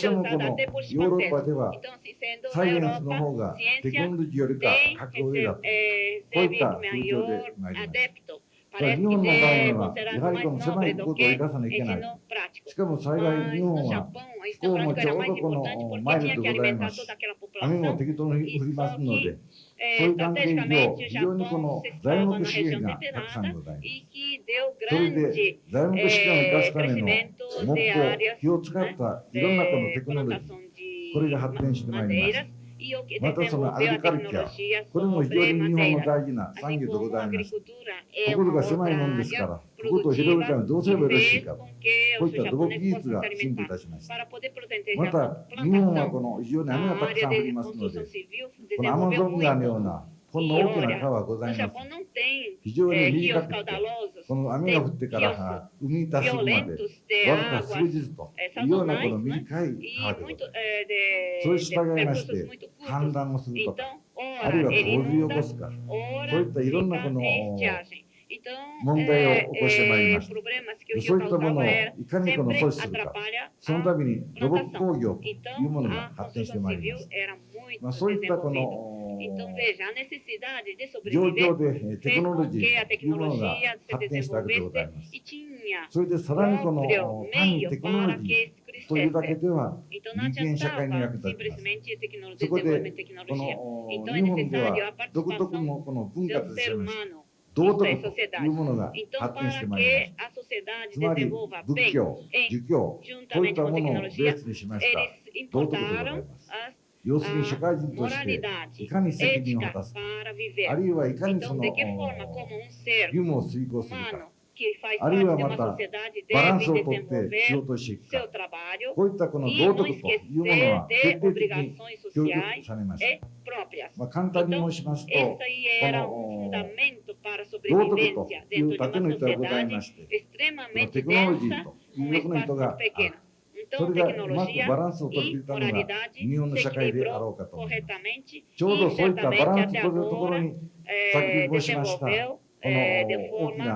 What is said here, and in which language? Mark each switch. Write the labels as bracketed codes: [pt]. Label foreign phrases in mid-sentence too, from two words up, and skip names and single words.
[ja] このヨーロッパではサイエンスの方がテクノロジーよりか格上だと、こういった風潮で参ります。 [pt] parece [ja] 日本の場合に [pt] é [ja] は、やは [pt] considerado [ja] りこ [pt] mais [ja] の狭 [pt] nobre [ja] い [pt] do [ja] ことを生 [pt] que [ja] かさなきゃいけない。 [pt] ensino prático. [ja] しかも幸い日 [pt] Mas [ja] 本 [pt] no [ja] は [pt] Japão, o [ja] 気 [pt] ensino [ja] 候も [pt] prático [ja] ち [pt] era [ja] ょう [pt] mais [ja] どこ [pt] importante [ja] の [pt] porque [ja] マイル [pt] tinha [ja] ド [pt] que [ja] でございま [pt] alimentar [ja] す。 [pt] toda aquela [ja] 雨も [pt] população. [ja] 適当に [pt] E [ja] 降りま [pt] só [ja] すの [pt] que [ja] で、そういう関係上、 [pt] estrategicamente o [ja] 非常にこ [pt] Japão [ja] の [pt] se [ja] 材 [pt] estava [ja] 木 [pt] na [ja] 資 [pt] região [ja] 源がたくさん [pt] temperada [ja] ございます。 [pt] e que deu [ja] それ [pt] grande [ja] で材木資源を生かすための [pt] crescimento [ja] 木 [pt] de [ja] 工、 [pt] áreas [ja] 火を使ったいろんなこのテ [pt] de [ja] クノロジー、 [pt] plantação de [ja] これが発展してまいります。 [pt] madeiras e o que [ja] またそのアグ [pt] desenvolveu [ja] リ [pt] a [ja] カルチャー、 [pt] tecnologia [ja] これも非常 [pt] sobre [ja] に日本の [pt] madeiras. [ja] 大事な産 [pt] Assim [ja] 業でご [pt] como [ja] ざ [pt] a [ja] います。 [pt] agricultura [ja] こ [pt] é [ja] こ [pt] uma [ja] が狭い [pt] outra [ja] もんですか [pt] área [ja] ら、こことを広げるためにどうすればよろしい [pt] fez [ja] かと、 [pt] com que [ja] こう [pt] os [ja] いった土木技 [pt] japoneses [ja] 術 [pt] possam [ja] が [pt] se [ja] 進歩い [pt] alimentar. [ja] たしました。 [pt] Para poder proteger [ja] ま [pt] a [ja] た、日本は [pt] plantação, [ja] この非常に雨が [pt] a [ja] たく [pt] área [ja] さん降り [pt] de [ja] ますの [pt] construção [ja] で、 [pt] civil [ja] このアマ [pt] desenvolveu [ja] ゾン川のよう [pt] muito. [ja] な、こん [pt] E [ja] な大きな [pt] olha, [ja] 川がござ [pt] o [ja] います。 [pt] Japão não tem [ja] 非常に [pt] rios [ja] 短くて、 [pt] caudalosos, [ja] この雨が降ってか [pt] rios [ja] ら海に達するまで、 [pt] violentos de [ja] わずか数 [pt] águas [ja] 日というようなこの [pt] sazonais, né? [ja] 短い [pt] E [ja] 川でご [pt] muito [ja] ざいます。 [pt] de [ja] それに従いまし [pt] percursos [ja] て、 [pt] muito [ja] 氾 [pt] curtos. [ja] 濫をするとか、 [pt] Então, [ja] あるい [pt] ora [ja] は [pt] ele [ja] 洪水を起こ [pt] inunda, [ja] すか、そう [pt] ora [ja] いったいろんなこ [pt] fica [ja] の [pt] em estiagem. Então, [ja] 問題を起こしてまいりました [pt] problemas que o [ja] そう [pt] rio [ja] いったものを [pt] causava era [ja] いかにこの [pt] sempre [ja] 阻止するか、 [pt] atrapalha [ja] その [pt] a [ja] ために土木 [pt] plantação. [ja] 工業という [pt] Então, [ja] もの [pt] a [ja] が発展して [pt] construção [ja] まいり [pt] civil [ja] ます。 [pt] era muito [ja] そういったこ [pt] desenvolvida. [ja] の [pt] Então, veja, a necessidade de [ja] 状 [pt] sobreviver [ja] 況でテク [pt] fez [ja] ノロ [pt] com [ja] ジ [pt] que a [ja] ーというものが [pt] tecnologia se [ja] 発展したわけでござい [pt] desenvolvesse [ja] ます。 [pt] e tinha [ja] それでさらにこの [pt] próprio [ja] 単に [pt] meio [ja] テクノロ [pt] para [ja] ジ [pt] que [ja] ーというだけ [pt] crescesse. [ja] では [pt] Então, não [ja] 人間社会に役 [pt] adiantava [ja] 立ちます。 [pt] simplesmente [ja] そこ [pt] desenvolvement [ja] で [pt] de [ja] こ [pt] tecnologia. [ja] の [pt] Então, [ja] 日 [pt] é [ja] 本で [pt] necessário [ja] は [pt] a [ja] 独特 [pt] participação [ja] のこの文化 [pt] do [ja] と [pt] ser [ja] してまして [pt] humano [ja] 道 [pt] da [ja] 徳という [pt] sociedade. [ja] ものが [pt] Então, [ja] 発展して [pt] para [ja] まいりまし [pt] que [ja] た。 [pt] a sociedade [ja] つまり [pt] desenvolva [ja] 仏 [pt] bem, [ja] 教、儒教、こういっ [pt] juntamente [ja] た [pt] com [ja] ものをベ [pt] tecnologia, [ja] ースにしました [pt] eles [ja] 道徳でござい [pt] importaram [ja] ます。 [pt] as [ja] 要するに社会人として [pt] moralidade, [ja] いかに責任を果 [pt] ética [ja] たすか、 [pt] para [ja] あ [pt] viver. [ja] るいはいかにそ [pt] Então, [ja] の [pt] de que forma, como um ser [ja] 義務を遂行するか、 [pt] humano que faz [ja] ある [pt] parte [ja] いは [pt] de [ja] ま [pt] uma [ja] た [pt] sociedade [ja] バランスを [pt] deve [ja] とって仕 [pt] desenvolver [ja] 事をしていく [pt] seu [ja] か、 [pt] trabalho [ja] こういったこの [pt] e [ja] 道 [pt] não [ja] 徳というもの [pt] esquecer [ja] は徹 [pt] de [ja] 底的に [pt] obrigações [ja] 教育 [pt] sociais [ja] されまし [pt] e [ja] た。 [pt] próprias. [ja] 簡単に申しますと、 [pt] Esse aí era como, um fundamento para a [ja] 道徳と [pt] sobrevivência [ja] いう [pt] dentro de [ja] 縦 [pt] uma [ja] の糸がござい [pt] sociedade [ja] まして、この [pt] extremamente [ja] テクノロジー [pt] densa, [ja] と [pt] um [ja] いう横の糸 [pt] espaço [ja] がある。 [pt] pequeno. [ja] そ [pt] Então, [ja] れがうまく [pt] tecnologia [ja] バランスを取ってい [pt] e [ja] ったのが [pt] moralidade [ja] 日本の [pt] se [ja] 社会であ [pt] equilibrou [ja] ろうかと思います。 [pt] corretamente [ja] ちょう [pt] e [ja] どそういったバ [pt] certamente [ja] ランス [pt] até [ja] を取るところ [pt] agora [ja] に、先ほど申しました、こ [pt] desenvolveu [ja] の [pt] de [ja] 大き [pt] forma